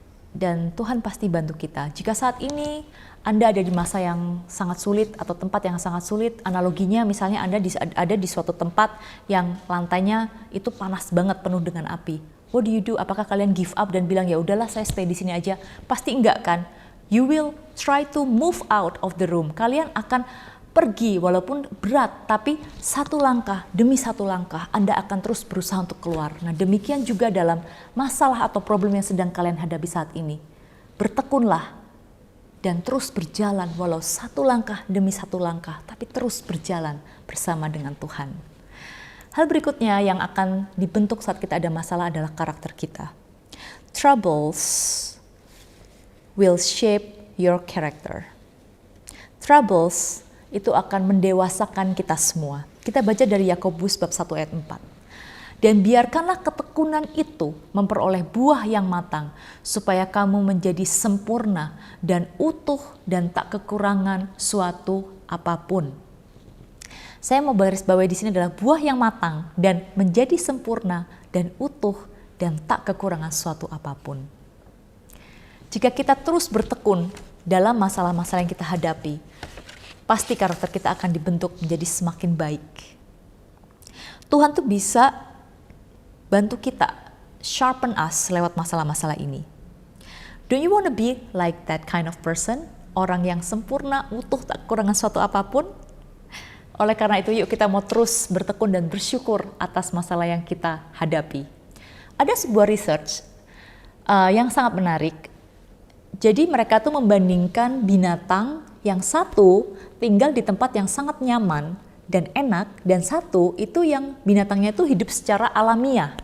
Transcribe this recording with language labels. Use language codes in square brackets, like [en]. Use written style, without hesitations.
[id] dan Tuhan pasti bantu kita. Jika saat ini Anda ada di masa yang sangat sulit atau tempat yang sangat sulit, analoginya misalnya Anda ada di suatu tempat yang lantainya itu panas banget penuh dengan api. [en] What do you do? [id] Apakah kalian give up dan bilang ya udahlah saya stay di sini aja? Pasti enggak kan? [en] You will try to move out of the room. [id] Kalian akan pergi walaupun berat, tapi satu langkah demi satu langkah Anda akan terus berusaha untuk keluar. Nah, demikian juga dalam masalah atau problem yang sedang kalian hadapi saat ini. Bertekunlah dan terus berjalan walau satu langkah demi satu langkah, tapi terus berjalan bersama dengan Tuhan. Hal berikutnya yang akan dibentuk saat kita ada masalah adalah karakter kita. [en] Troubles will shape your character. [id] Troubles itu akan mendewasakan kita semua. Kita baca dari Yakobus bab 1 ayat 4. Dan biarkanlah ketekunan itu memperoleh buah yang matang, supaya kamu menjadi sempurna dan utuh dan tak kekurangan suatu apapun. Saya mau garis bawahi di sini adalah buah yang matang dan menjadi sempurna dan utuh dan tak kekurangan suatu apapun. Jika kita terus bertekun dalam masalah-masalah yang kita hadapi, pasti karakter kita akan dibentuk menjadi semakin baik. Tuhan tuh bisa bantu kita, [en] sharpen us [id] lewat masalah-masalah ini. [en] Do you want to be like that kind of person? [id] Orang yang sempurna, utuh, tak kekurangan suatu apapun? Oleh karena itu yuk kita mau terus bertekun dan bersyukur atas masalah yang kita hadapi. Ada sebuah research yang sangat menarik. Jadi mereka tuh membandingkan binatang yang satu tinggal di tempat yang sangat nyaman dan enak, dan satu itu yang binatangnya itu hidup secara alamiah.